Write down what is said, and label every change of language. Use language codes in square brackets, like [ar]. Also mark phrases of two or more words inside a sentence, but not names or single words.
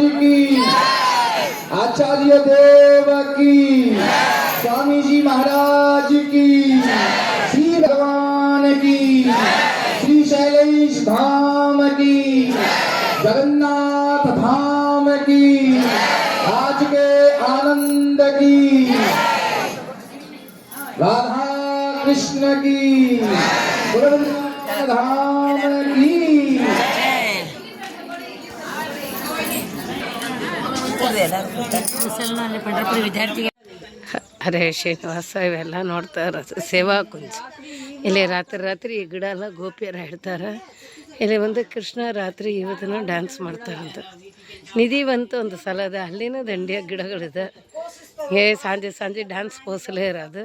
[hi] की आचार्य देव की स्वामी जी महाराज की श्री भगवान की श्री शैलेश धाम की जगन्नाथ धाम की आज के आनंद की राधा कृष्ण की वृंदावन धाम की [kn] ಅರೆ ಶ್ರೀನಿವಾಸ ಇವೆಲ್ಲ ನೋಡ್ತಾ ಇರೋದು ಸೇವಾ ಕುಂಜ ಇಲ್ಲಿ ರಾತ್ರಿ ರಾತ್ರಿ ಈ ಗಿಡ ಎಲ್ಲ ಗೋಪಿಯರ ಹೇಳ್ತಾರೆ ಇಲ್ಲಿ ಒಂದು ಕೃಷ್ಣ ರಾತ್ರಿ ಇವತ್ತನ ಡ್ಯಾನ್ಸ್ ಮಾಡ್ತಾರಂತ ನಿಧಿವಂತ ಒಂದು ಸ್ಥಳ ಇದೆ ಅಲ್ಲಿನ ದಂಡಿಯ ಗಿಡಗಳಿದೆ ಸಂಜೆ ಸಂಜೆ ಡ್ಯಾನ್ಸ್ ಪೋಸಲೇ ಇರೋದು.